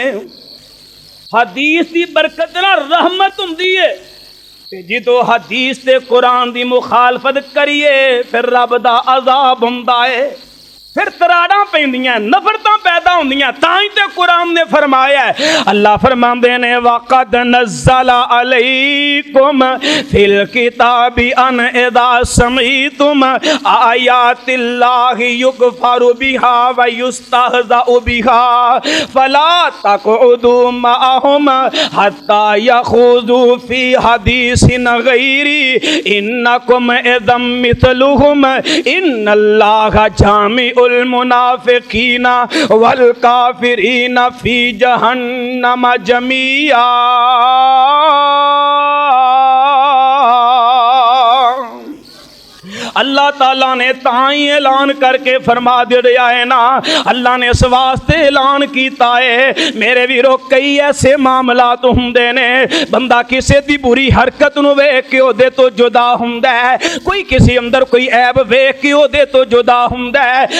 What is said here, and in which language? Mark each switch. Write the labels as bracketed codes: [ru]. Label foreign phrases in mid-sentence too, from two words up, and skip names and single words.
[pa] حدیث دی برکت نال رحمت ہندی ہے تے جدوں حدیث تے قرآن دی مخالفت کریے فیر رب دا عذاب ہندا ہے، فیر تراڑا پیندیاں، نفرتاں پیدا ہوندیاں. تائی تے قرآن نے فرمایا ہے، اللہ فرماندے نے वक़द [ar] نزل عليكم في الكتاب أن إذا سمعتم آيات الله يكفر بها ويستهزأ بها فلا تقعدوا معهم حتى يخوضوا في حديث غيره إنكم إذا مثلهم إن الله جامع المنافقين والكافرين في جهنم جميعا. [pa] اللہ تعالیٰ نے تائی اعلان کر کے فرما دتا ہے نا، اللہ نے اس واسطے اعلان کیتا ہے میرے ویرو، کئی ایسے معاملات ہندے نے بندہ کسے دی بری حرکت نوں ویکھ کے اوہدے توں جدا ہندا ہے، کوئی کسے اندر کوئی عیب ویکھ کے اوہدے توں جدا ہندا ہے.